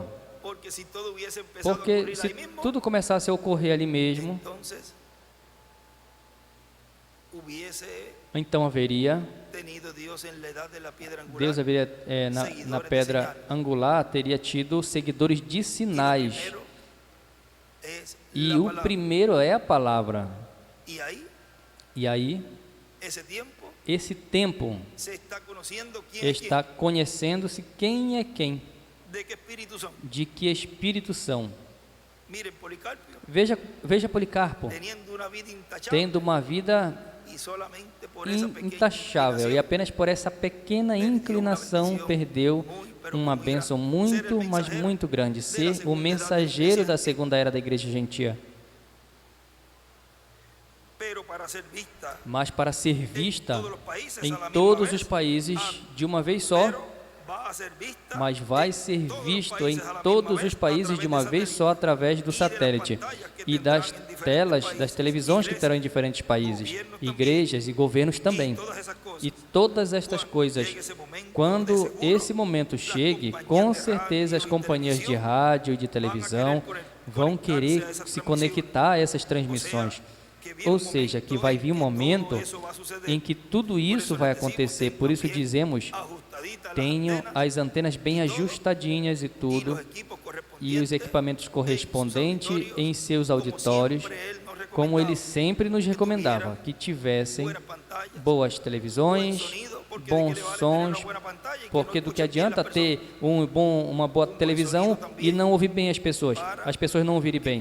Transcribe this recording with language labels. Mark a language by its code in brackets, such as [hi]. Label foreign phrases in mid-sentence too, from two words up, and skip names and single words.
[pt] Porque se tudo começasse a ocorrer ali mesmo, então haveria, Deus haveria, na pedra angular, teria tido seguidores de sinais. E o primeiro é a palavra. E aí, [es] ese tiempo [pt] esse tempo [es] se está conociendo quién es [pt] está conhecendo-se quem é quem, [es] quién, de qué espíritu son. [pt] de que espírito são. [es] Miren, Policarpio, [pt] Veja Policarpo, [es] teniendo una vida intachable [pt] tendo uma vida [es] y solamente por esa pequeña [pt] intachável, e [es] inclinación, [pt] apenas por essa pequena inclinação perdeu uma bênção muito, mas muito grande, ser o mensageiro da segunda era da igreja gentia. [es] pero para ser vista [pt] Mas para ser vista [es] todos los países [pt] em [es] a la misma [pt] todos [es] vez, [pt] os países de uma vez só, [es] pero va a ser vista [pt] mas vai [es] en [pt] ser [es] todos los [pt] visto em [es] países a la [pt] todos [es] misma [pt] os [es] vez, [pt] países [es] a [pt] de uma [es] través [pt] vez só através do satélite e das telas, das televisões que terão em diferentes países, igrejas e governos também. [es] todas esas cosas. [pt] E todas estas coisas, [es] Llegue ese momento, [pt] quando [es] de seguro, [pt] esse momento chegue, com certeza as companhias de rádio e de televisão vão querer se conectar a essas transmissões. Ou seja, que vai vir um momento em que tudo isso vai acontecer. Por isso dizemos, tenham as antenas bem ajustadinhas e tudo, e os equipamentos correspondentes em seus auditórios, como ele sempre nos recomendava, que tivessem boas televisões, bons sons, porque do que adianta ter uma boa televisão e não ouvir bem as pessoas não ouvirem bem.